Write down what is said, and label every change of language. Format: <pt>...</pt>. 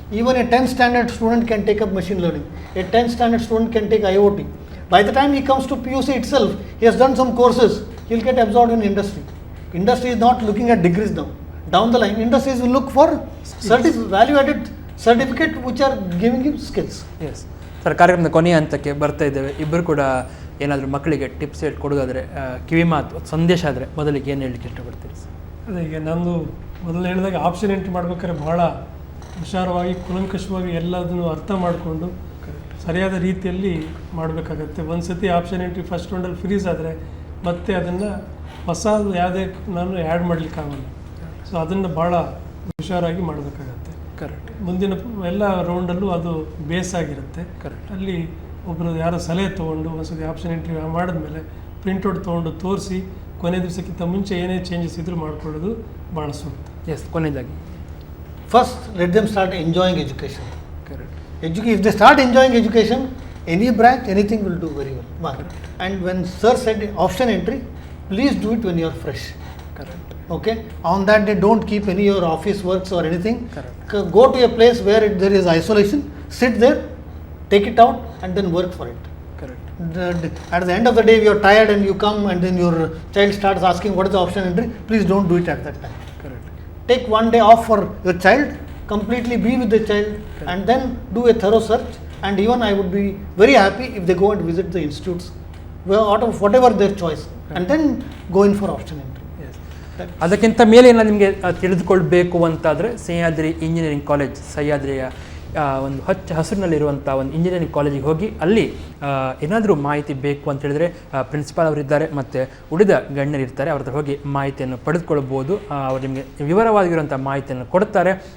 <en>Even a 10th standard student can take up machine learning. A 10th standard student can take IoT. By the time he comes to PUC itself, he has done some courses, he will get absorbed in industry. Industry is not looking at degrees now. Down the line, industries will look for value-added certificate which are giving him skills.</en> <kn>Yes sir, ಕಾರ್ಯಕ್ರಮದ ಕೊನೆಯ ಹಂತಕ್ಕೆ ಬರ್ತಾ ಇದ್ದೇವೆ. ಇಬ್ಬರು ಕೂಡ ಏನಾದರೂ ಮಕ್ಕಳಿಗೆ tips ಹೇಳಿ ಕೊಡೋದಾದರೆ, ಕಿವಿ ಮಾತು ಸಂದೇಶ ಆದರೆ ಮೊದಲಿಗೆ ಏನು ಹೇಳಲಿಕ್ಕೆ ಇಷ್ಟಪಡ್ತೀರಿ ಸರ್? ಅದೇ ಈಗ ನಂದು ಮೊದಲು ಹೇಳಿದಾಗ ಆಪ್ಷನ್ ಎಂಟ್ರಿ ಮಾಡ್ಬೇಕಾದ್ರೆ ಬಹಳ ಹುಷಾರವಾಗಿ ಕೂಲಂಕಷವಾಗಿ ಎಲ್ಲದನ್ನು ಅರ್ಥ ಮಾಡಿಕೊಂಡು ಸರಿಯಾದ ರೀತಿಯಲ್ಲಿ ಮಾಡಬೇಕಾಗತ್ತೆ. ಒಂದು ಸತಿ ಆಪ್ಷನ್ ಎಂಟ್ರಿ ಫಸ್ಟ್ ರೌಂಡಲ್ಲಿ ಫ್ರೀಸ್ ಆದರೆ ಮತ್ತೆ ಅದನ್ನು ಹೊಸದು ಯಾವುದೇ ನಾನು ಆ್ಯಡ್ ಮಾಡಲಿಕ್ಕಾಗಲ್ಲ. ಸೊ ಅದನ್ನು ಭಾಳ ಹುಷಾರಾಗಿ ಮಾಡಬೇಕಾಗತ್ತೆ.</kn> <en>Correct.</en> <kn>ಮುಂದಿನ ಎಲ್ಲ ರೌಂಡಲ್ಲೂ ಅದು ಬೇಸ್ ಆಗಿರುತ್ತೆ.</kn> <en>Correct.</en> <kn>ಅಲ್ಲಿ ಒಬ್ಬರು ಯಾರೋ ಸಲಹೆ ತೊಗೊಂಡು ಒಂದ್ಸತಿ ಆಪ್ಷನ್ ಎಂಟ್ರಿ ಮಾಡಿದ್ಮೇಲೆ ಪ್ರಿಂಟ್ಔಟ್ ತೊಗೊಂಡು ತೋರಿಸಿ ಕೊನೆ ದಿವಸಕ್ಕಿಂತ ಮುಂಚೆ ಏನೇ ಚೇಂಜಸ್ ಇದ್ರೂ ಮಾಡ್ಕೊಳ್ಳೋದು ಭಾಳ ಸೂಕ್ತ. ಎಸ್, ಕೊನೆಯದಾಗಿ</kn> <en>First, let them start enjoying education. Correct. If they start enjoying education, any branch, anything will do very well. One. And when sir said option entry, please do it when you are fresh. Correct. Okay. On that day, don't keep any your office works or anything. Correct. Go to a place where there is isolation. Sit there, take it out, and then work for it. Correct. At the end of the day, if you are tired and you come and then your child starts asking what is the option entry, please don't do it at that time. Correct. Take one day off for your child, completely be with the child, and then do a thorough search. And even I would be very happy if they go and visit the institutes, out of whatever their choice, and then go in for option entry.</en> <kn>ಅದಕ್ಕಿಂತ ಮೇಲೆ ನಾನು ನಿಮಗೆ ತಿಳಿದುಕೊಳ್ಬೇಕು ಅಂತಾದರೆ Sahyadri engineering college, ಸಹ್ಯಾದ್ರಿಯ ಒಂದು ಹಸಿರಿನಲ್ಲಿರುವಂಥ ಒಂದು engineering ಕಾಲೇಜಿಗೆ ಹೋಗಿ ಅಲ್ಲಿ ಏನಾದರೂ ಮಾಹಿತಿ ಬೇಕು ಅಂತ ಹೇಳಿದರೆ ಪ್ರಿನ್ಸಿಪಾಲ್ ಅವರಿದ್ದಾರೆ ಮತ್ತು ಉಳಿದ ಗಣ್ಯರಿರ್ತಾರೆ. ಅವ್ರ ಹತ್ರ ಹೋಗಿ ಮಾಹಿತಿಯನ್ನು ಪಡೆದುಕೊಳ್ಬೋದು. ಅವರು ನಿಮಗೆ ವಿವರವಾಗಿರುವಂಥ ಮಾಹಿತಿಯನ್ನು ಕೊಡ್ತಾರೆ.</kn>